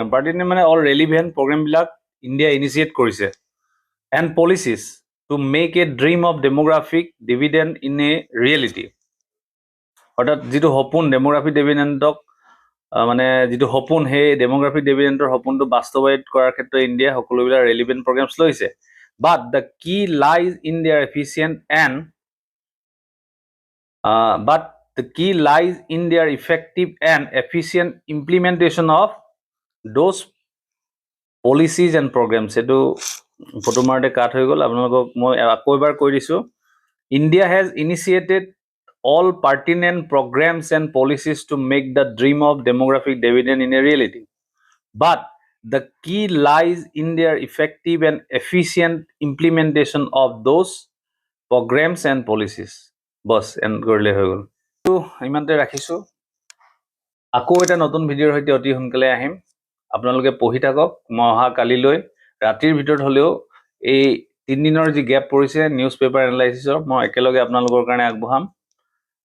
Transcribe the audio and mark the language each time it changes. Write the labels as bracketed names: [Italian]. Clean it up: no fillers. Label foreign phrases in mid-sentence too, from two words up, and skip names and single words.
[English] পাৰ্টিনেণ্ট মানে all relevant programs India initiate কৰিছে, and policies to make a dream of demographic dividend in a reality. [Assamese] অৰ্থাৎ যিটো সপোন ডেমোগ্ৰাফিক ডিভিডেণ্ডক মানে যিটো সপোন, সেই ডেমোগ্ৰাফিক ডিভিডেণ্ডৰ সপোনটো বাস্তৱায়িত কৰাৰ ক্ষেত্ৰত ইণ্ডিয়াই সকলোবিলাক [English] relevant programs [Assamese] লৈছে। [English] But the key lies in their efficient and effective and efficient implementation of those policies and programs. [Assamese] এইটো ফটো মাৰতে কাট হৈ গ'ল, আপোনালোকক মই আকৌ এবাৰ কৈ দিছোঁ, [English] India has initiated all pertinent programs and policies to make the dream of demographic dividend in a reality. But the key lies in their effective and efficient implementation of those programs and policies. [Assamese] বছ এণ্ড কৰিলে হৈ গ'ল। ইমানতে ৰাখিছোঁ, আকৌ এটা নতুন ভিডিঅ'ৰ সৈতে অতি সোনকালে আহিম। আপোনালোকে পঢ়ি থাকক, মই অহা কালিলৈ ৰাতিৰ ভিতৰত হ'লেও এই 3 দিনৰ যি গেপ পৰিছে নিউজ পেপাৰ এনালাইচিছৰ, মই একেলগে আপোনালোকৰ কাৰণে আগবঢ়াম।